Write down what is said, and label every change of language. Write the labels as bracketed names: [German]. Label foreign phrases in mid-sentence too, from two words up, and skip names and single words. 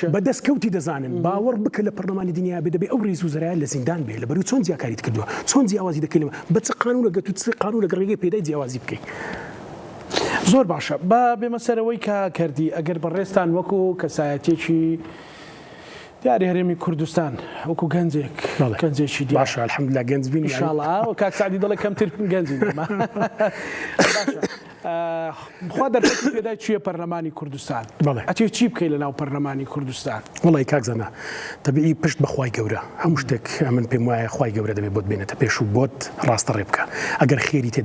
[Central Kurdish] بە دەستکەوتی دەزانن باوەڕ بکە لە پەرلەمانی دنیا بێ دەبێ ئەو ڕئیس وزەرایە لە زیندان بێ لەبەرو چۆن جیاکاریت کردووە چۆن جیاوازی دەکەی لەمە بە چ قانونەگە تو چ قانونەگە ڕێگەی پێدای جیاوازی بکەی زۆر باشە با بێمە سەرەوەی کە کردی ئەگەر بەڕێستان وەکو کەسایەتێکی دیاری هەرێمی کوردستان وەکو گەنجێکی باشە الحەمدوللا گەنج بین [Arabic] ان شاء الله [Central Kurdish] کاک سعدی دەڵێ کەمتر گەنجی بخوا دەرفەتی پێدای چییە پەرلەمانی کوردستان ئەتێ چی بکەی لە ناو پەرلەمانی کوردستان وڵی کاکزانە تەبیعی پشت بەخوای گەورە هەموو شتێک من پێم وایە خوای گەورە دەبێت بۆت بێنێتە پێش و بۆت ڕاستە ڕێ بکە ئەگەر خێری تێدا